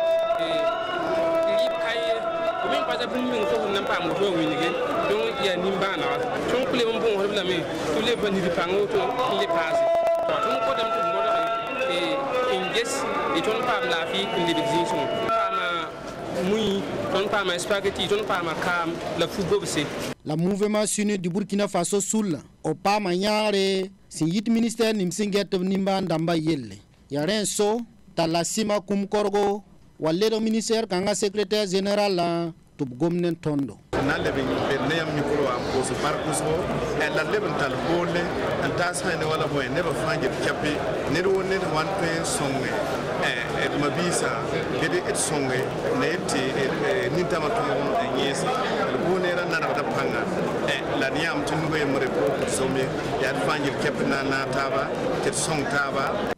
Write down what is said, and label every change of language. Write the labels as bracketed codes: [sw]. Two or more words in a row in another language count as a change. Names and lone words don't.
[mos] rɩɩb ka ye fo me n pa za bũmb meng fo sẽn na n paam woto a wĩnige donc yaa nimbãanega tõnd kʋlem n bõosd lame tɩ leb pa nid pãng woto n le paase tõnd kodame tɩ b modge n ges y tõnd paam laafɩ n lebg zĩisẽ paama mui tõnd paama spageti tõnd paama kaam la fu-gobse [fr] la mouvement suni du Burkina Faso [mos] sul o paama yãare sẽn yit ministère nim sẽn get b nimbãan dãmbã yelle yaa rẽ so t'a la sɩma kũm-korgo wa ledg ministère kãngã [fr] secrétaire général [mos] tɩ b gom ne tõndo na leb n ne yãmb mikro wã n pʋʋs par pʋsgo la leb n tall boole n taas sã ne wala bõe neb fãa get kɛpe ned wo ned wan tõe n sõnge d ma-biisã bɩd d sõnge ne d tɩ nintãmã tõog n yẽese d bʋʋ neerã nadgda pãnga la d yãmb tɩ noemre pʋʋsd some yaa d fãa yel kɛp na n na taaba tɩ d sõng taaba